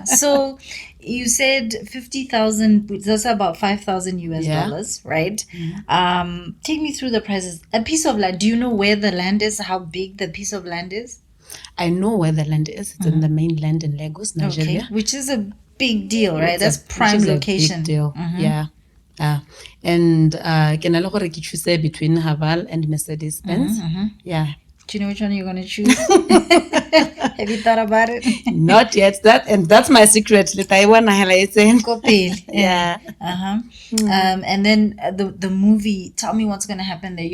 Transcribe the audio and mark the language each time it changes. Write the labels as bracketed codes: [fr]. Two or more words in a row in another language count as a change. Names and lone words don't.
[en] So you said 50,000, that's about $5,000 US, right? Take me through the prices. A piece of land. Do you know where the land is? How big the piece of land is? I know where the land is. It's in the mainland in Lagos, Nigeria. Okay. Which is a big deal, right? That's Which prime is a location. big deal. Yeah. And [tn] ke na le gore ke [en] choose between Haval and Mercedes-Benz. Yeah. Do you know which one you're going to choose? Have you thought about it? Not yet. That's my secret. Go pale. Yeah. And then the movie, tell me what's going to happen there.